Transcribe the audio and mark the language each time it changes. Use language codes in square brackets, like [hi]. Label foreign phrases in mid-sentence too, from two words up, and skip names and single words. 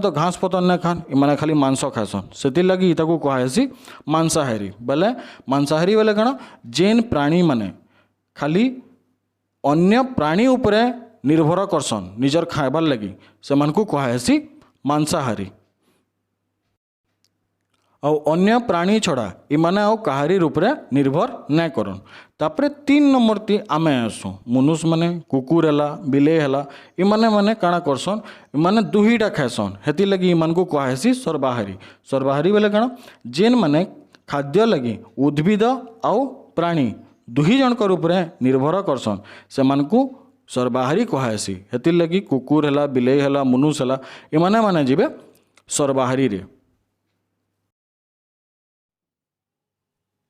[spv] ତ ଘାସ ପତର ନା ଖାନ ଇମାନେ ଖାଲି ମାଂସ ଖାସନ ସେ ଲାଗି ଇତାକୁ କହାସି ମାଂସାହାରୀ ବୋଲେ ମାଂସାହାରୀ ବୋଲେ କାଣା ଜେନ ପ୍ରାଣୀ ମାନେ ଖାଲି ଅନ୍ୟ ପ୍ରାଣୀ ଉପରେ ନିର୍ଭର କରସନ ନିଜର ଖାଇବାର ଲାଗି ସେମାନକୁ କହାସି ମାଂସାହାରୀ ଔର ଅନ୍ୟ ପ୍ରାଣୀ ଛଡ଼ା ଇମାନେ ଆଉ କାହାରୀ ରୂପ ରେ ନିର୍ଭର ନା କରନ। ତାପରେ 3 ନମ୍ବର ଟି ଆମେ ଆସୁ ମନୁଷ୍ୟ ମାନେ କୁକୁର ହେଲା ବିଲେଇ ହେଲା ଇମାନେ ମାନେ କାଣା କରସନ ଇମାନେ ଦୁହିଟା ଖାଏସନ ହେତି ଲାଗି ଇମାନକୁ କହାସି ସର୍ବାହାରୀ ସର୍ବାହାରୀ ବୋଲେ କାଣା ଜେନ ମାନେ ଖାଦ୍ୟ ଲାଗି ଉଦ୍ଭିଦ ଆଉ ପ୍ରାଣୀ ଦୁହି ଜନକର ଉପରେ ନିର୍ଭର କରସନ ସେମାନକୁ ସର୍ବାହାରୀ କହାସି ହେତି ଲାଗି କୁକୁର ହେଲା ବିଲେଇ ହେଲା ମନୁଷ୍ୟ ହେଲା ଇମାନେ ମାନେ ଜୀବେ ସର୍ବାହାରୀ ରେ।